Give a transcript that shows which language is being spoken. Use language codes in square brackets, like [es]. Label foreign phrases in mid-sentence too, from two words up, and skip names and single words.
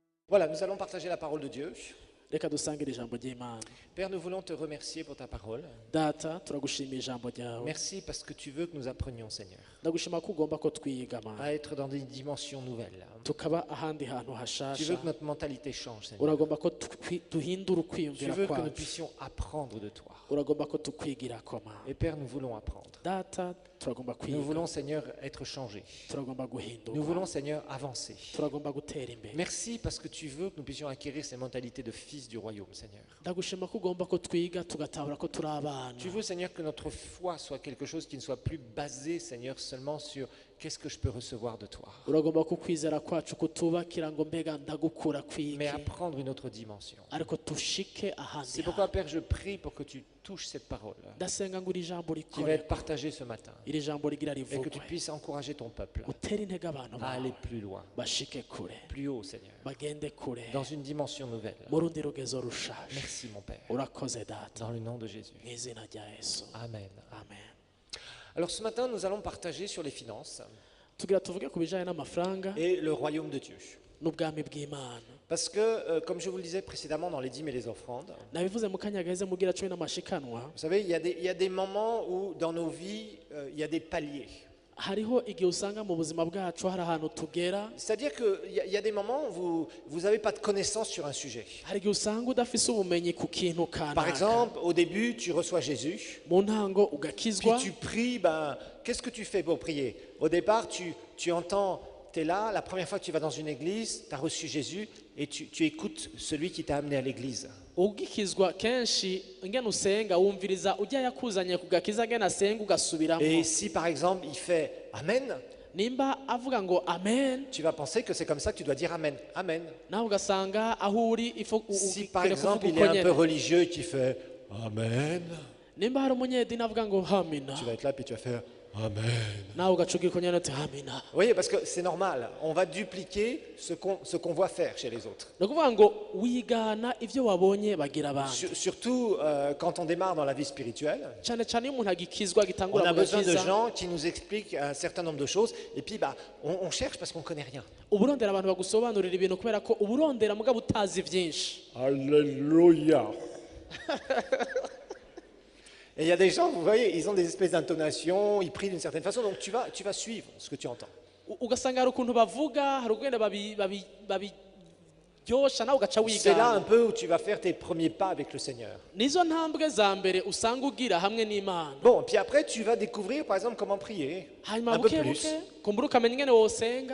[fr] Voilà, nous allons partager la parole de Dieu. [rn] reka dusangire ijambo ry'Imana. [fr] Père, nous voulons te remercier pour ta parole. [rn] Data turagushimiye ijambo ryawe. [fr] Merci parce que tu veux que nous apprenions, Seigneur, [rn] Ndagushima ko ugomba ko twiga Mana, [fr] à être dans des dimensions nouvelles. [rn] tukaba ahandi hantu [fr] Tu veux [rn] hashasha. [fr] que notre mentalité change, Seigneur. [rn] Uragomba ko duhindura [fr] Tu [rn] ukwiyumvira [fr] veux que nous [rn] kwacu. [fr] puissions apprendre de toi. [rn] Uragomba ko tukwigirako Mana. [fr] Et Père, nous voulons apprendre. [rn] Data turagomba [fr] Nous [rn] kwiga. [fr] voulons, Seigneur, être changés. [rn] Turagomba [fr] Nous [rn] guhinduka. [fr] voulons, Seigneur, avancer. [rn] Turagomba gutera imbere. [fr] Merci parce que tu veux que nous puissions acquérir ces mentalités de fils du royaume, Seigneur. [rn] Ndagushima ko ugomba ko twiga tugatahura ko turi abana. [fr] Tu veux, Seigneur, que notre foi soit quelque chose qui ne soit plus basé, Seigneur, seulement sur qu'est-ce que je peux recevoir de toi, [rn] Uragomba ko kwizera kwacu kutubakira ngo mbega ndagukura [fr] mais [rn] kwiki, [fr] apprendre une autre dimension. [rn] ariko tushike ahandi. [fr] C'est pourquoi, Père, je prie pour que tu touches cette parole [rn] Ndasenga ngo iri jambo [fr] qui va [rn] rikore, [fr] être partagée ce matin [rn] iri jambo rigira [fr] et que [rn] rivugwe, [fr] tu puisses encourager ton peuple [rn] utere intege abantu [fr] à [rn] bawe [fr] aller plus loin, [rn] bashike kure, [fr] plus haut, Seigneur, [rn] bagende kure [fr] dans une dimension nouvelle. [rn] mu rundi rugezo rushasha. [fr] Merci, mon Père, [rn] Urakoze Data, [fr] dans le nom de Jésus. [rn] mu izina rya Yesu, [fr] Amen. [rn] amen. [fr] Alors ce matin, nous allons partager sur les finances [rn] Tugira tuvuge ku bijyanye n'amafaranga [fr] et le royaume de Dieu. [rn] n'ubwami bw'Imana. [fr] Parce que, comme je vous le disais précédemment dans les dîmes et les offrandes, [rn] Nabivuze mu kanya gaheze mugira cumi n'amashikanwa, [fr] vous savez, il y a des moments où dans nos vies, il y a des paliers. [rn] hariho igihe usanga mu buzima bwacu hari ahantu tugera, [fr] C'est-à-dire qu'il y a des moments où vous n'avez pas de connaissance sur un sujet. [rn] hari igihe usanga udafise ubumenyi ku kintu [fr] Par [rn] kanaka. [fr] exemple, au début, tu reçois Jésus, [rn] Mu ntango [fr] puis [rn] ugakizwa, [fr] tu pries, ben, qu'est-ce que tu fais pour prier? Au départ, tu entends, tu es là, la première fois que tu vas dans une église, tu as reçu Jésus, et tu écoutes celui qui t'a amené à l'église. [rn] ugikizwa kenshi ngene usenga wumviriza ujya yakuzanye kugakiza ngene asenga ugasubiramo. [fr] Et si par exemple il fait Amen, [rn] Nimba avuga ngo amen, [fr] tu vas penser que c'est comme ça que tu dois dire Amen. Amen. [rn] nawe ugasanga aho uri [fr] Si par exemple il est un peu religieux et qu'il fait Amen, [rn] nimba hari umunyedini avuga ngo hamina, [fr] tu vas être là puis tu vas faire Amen. [rn] nawe ugacugira uko nyene uti hamina. [fr] Vous voyez, parce que c'est normal, on va dupliquer ce qu'on voit faire chez les autres. [rn] Ni ukuvuga ngo wigana ivyo wabonye bagira abandi, [fr] Surtout quand on démarre dans la vie spirituelle, [rn] cyane cyane iyo umuntu agikizwa [fr] on [rn] agitangura [fr] a besoin de [rn] kugakiza, [fr] gens qui nous expliquent un certain nombre de choses et puis bah, on cherche parce qu'on connaît rien. [rn] uburondera abantu bagusobanurira ibintu kubera ko uburondera mugabo utazi vyinshi. Alléluia. [fr] Et il y a des gens, vous voyez, ils ont des espèces d'intonations, ils prient d'une certaine façon, donc tu vas suivre ce que tu entends. [rn] Ugasanga hari ukuntu bavuga, hari ugenda babiryosha nawe ugaca [fr] C'est là un [rn] wigana. [fr] peu où tu vas faire tes premiers pas avec le Seigneur. [rn] Nizo ntambwe za mbere usanga ugira hamwe n'Imana. [fr] Bon, puis après, tu vas découvrir, par exemple, comment prier. [rn] Hanyuma [fr] Un peu [rn] buke [fr] plus. [rn] buke kumbura ukamenya ingene wosenga.